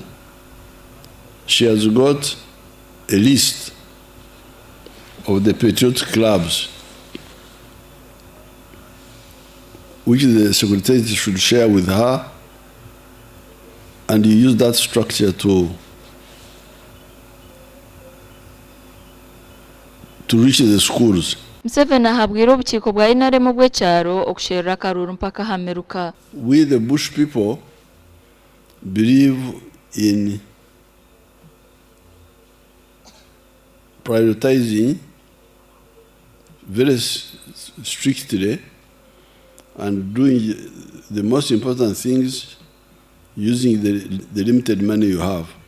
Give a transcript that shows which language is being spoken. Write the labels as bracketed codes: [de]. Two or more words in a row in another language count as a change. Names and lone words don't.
[en] She has got a list of the patriotic clubs which the Secretary should share with her, and you use that structure to reach the schools. [nyn] Museveni ahabwira obukiiko bwa NRM bw'ekyaro okusherura Akaruru mpaka hameruka. [en] We the bush people believe in prioritizing very strictly and doing the most important things using the limited money you have.